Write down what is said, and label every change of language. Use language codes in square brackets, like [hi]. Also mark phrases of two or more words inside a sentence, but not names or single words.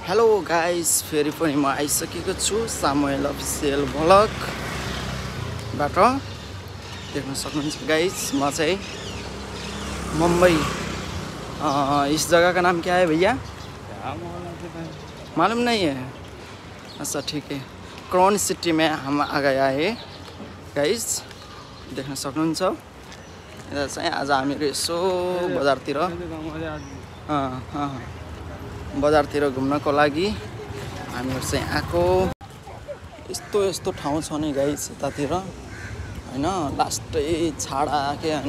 [en] hello guys, [ne] फेरि पनि म आइसकेको छु सामुएल अफिसियल भ्लगबाट। देख्न सक्नुहुन्छ गाइस, म चाहिँ मुंबई। [hi] इस जगह का नाम क्या है भैया? मालूम नहीं है। अच्छा ठीक है, क्राउन सिटी में हम आ गया है गाइस। [ne] देख्न सक्नुहुन्छ यता चाहिँ आज हामीहरू यसो बजारतिर बजारतिर घुम्नको लागि हामीहरू चाहिँ आएको। यस्तो यस्तो ठाउँ छ नि गाइस यतातिर हैन, लास्टै छाडा के हैन।